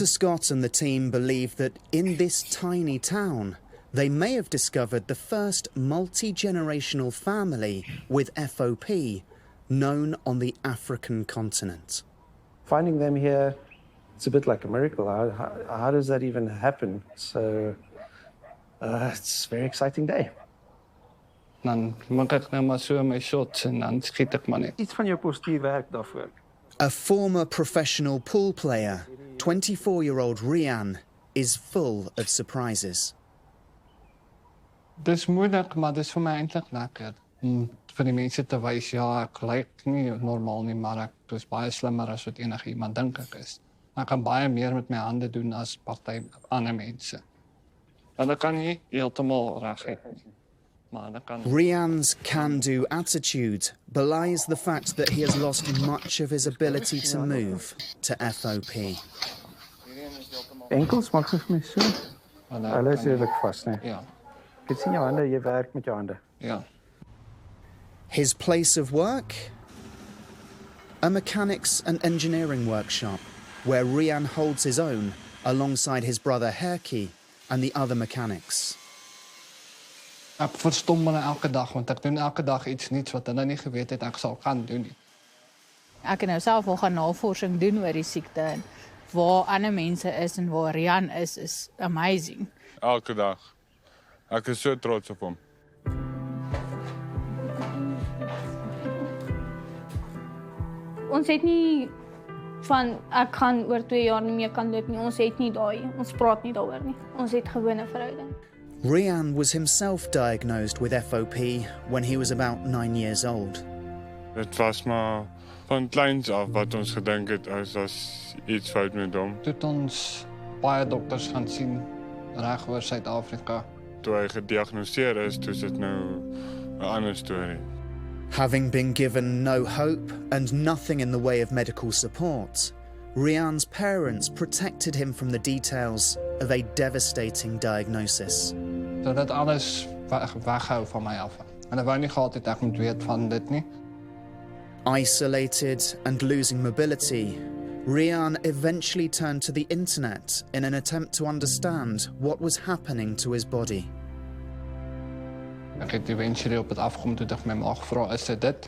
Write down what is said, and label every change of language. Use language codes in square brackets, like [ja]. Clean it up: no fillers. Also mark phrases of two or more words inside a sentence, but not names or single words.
[en] Scott and the team believe that in this tiny town, they may have discovered the first multi-generational family with FOP known on the African continent. Finding them here, it's a bit like a miracle. How does that even happen? So it's a very exciting day. [af] Dan maak ek nou maar so my shots en dan skiet ek maar net. Iets van jou postuur werk daarvoor. [en] A former professional pool player, 24-year-old Rian, is full of surprises. [af] Dis moeilik, maar dis vir my eintlik lekker. Om vir die mense te wys, ja, ek lyk nie normaal nie, maar ek is baie slimmer as wat enige iemand dink ek is. Ek kan baie meer met my hande doen as party ander mense. En ek kan nie heeltemal reg hê. [en] Rian's can-do attitude belies the fact that he has lost much of his ability to move to FOP. [af] Enkels maak vir my so. Hulle is redelijk vast, nee. Ja. Ek sien jou hande, jy werk met jou hande. Ja. [en] His place of work? A mechanics and engineering workshop, where Rian holds his own alongside his brother Herky and the other mechanics. [af] Ek verstom hulle elke dag want ek doen elke dag iets nuuts wat hulle nie geweet het ek sal kan doen nie. Ek het nou self al gaan navorsing doen oor die siekte en waar ander mense is en waar Rian is amazing. Elke dag. Ek is so trots op hom. Ons het nie van ek gaan oor 2 jaar nie meer kan loop nie. Ons het nie daai. Ons praat nie daaroor nie. Ons het gewone verhouding. [en] Rian was himself diagnosed with FOP when he was about 9 years old. [af] Dit was maar van kleins af wat ons gedink het as iets fout met hom. Toe het ons baie dokters gaan sien reg oor Suid-Afrika. Toe hy gediagnoseer is, toe is dit nou 'n ander storie. [en] Having been given no hope and nothing in the way of medical support, Rian's parents protected him from the details of a devastating diagnosis. [af] So dat alles weghou van my af. En ek wou nie gehad het ek moet weet van dit nie. [en] Isolated and losing mobility, Rian eventually turned to the internet in an attempt to understand what was happening to his body. [af] Ek het eventually op het afgekom toe ek my ma gevra, is dit?